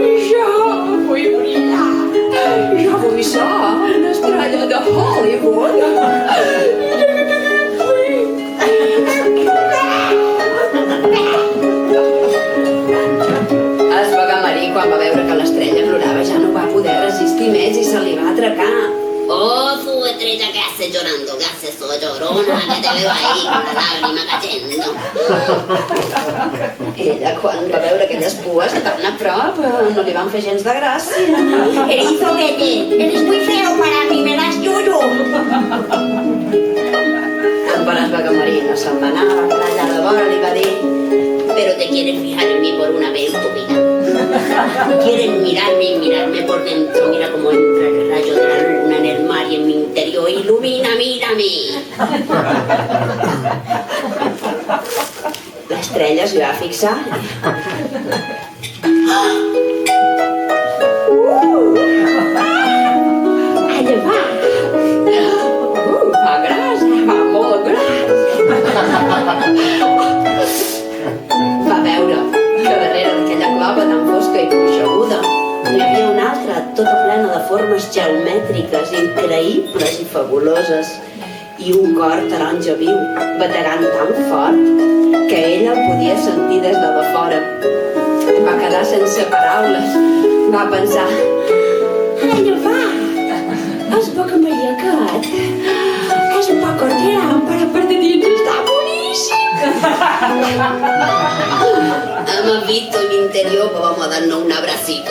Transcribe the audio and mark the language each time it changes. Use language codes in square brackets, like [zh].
[ca] Jo vull brillar, jo vull ser una estrella de Hollywood. El Bogamarí, quan va veure que l'estrella plorava, ja no va poder resistir més i se li va atracar. [es] Oh, su estrella, ¿qué haces llorando? ¿Qué haces, soy llorona? Que te veo ahí con la lágrima cayendo. [ca] Ella, quan va veure aquelles pues tan a prop, no li van fer gens de gràcia. [es] Erizo, vete. Eres muy feo para mí, me das lloro. [ca] Quan el Bogamarí no se'n va anar, va quedar allà de vora, li va dir: [es] Pero te quieres fijar en mí por una vez en tu vida. Quieres mirarme y mirarme por dentro. Mira cómo entra el rayo de la luna en el mar y en mi interior. Ilumina, mírame. [ca] L'estrella s'hi va fixar. Allà va. Fa gras, fa molt gras. Va veure que darrere d'aquella clova tan fosca i puixaguda n'hi havia una altra, tota plena de formes geomètriques, increïbles i fabuloses, i un cor taronja viu, bategant tan fort que ella el podia sentir des de fora. Va quedar sense paraules. Va pensar: Allà va. El Bogamarí aquest és un poc gran, però per de dins està boníssim. [es] Hemos visto en mi interior, pues vamos a darnos un abracito.